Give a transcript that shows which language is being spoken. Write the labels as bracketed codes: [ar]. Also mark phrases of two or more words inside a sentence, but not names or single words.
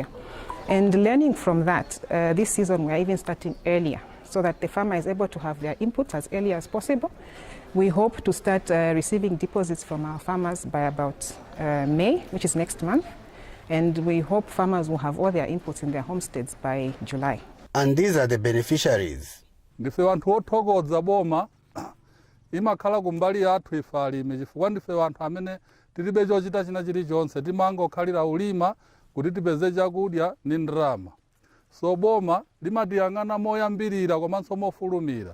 [en] And learning from that, this season we are even starting earlier, so that the farmer is able to have their inputs as early as possible. We hope to start receiving deposits from our farmers by about May, which is next month, and we hope farmers will have all their inputs in their homesteads by July. And these are the beneficiaries. [ny] Imakhala kumbali yathu ifalime chifukwa ndife wanthu amene tilibe chochita china chilichonse timangokhalira ulima kuti tipeze chakudya ndi ndalama. So boma limatiyang'ana moyambirira komanso mofulumira.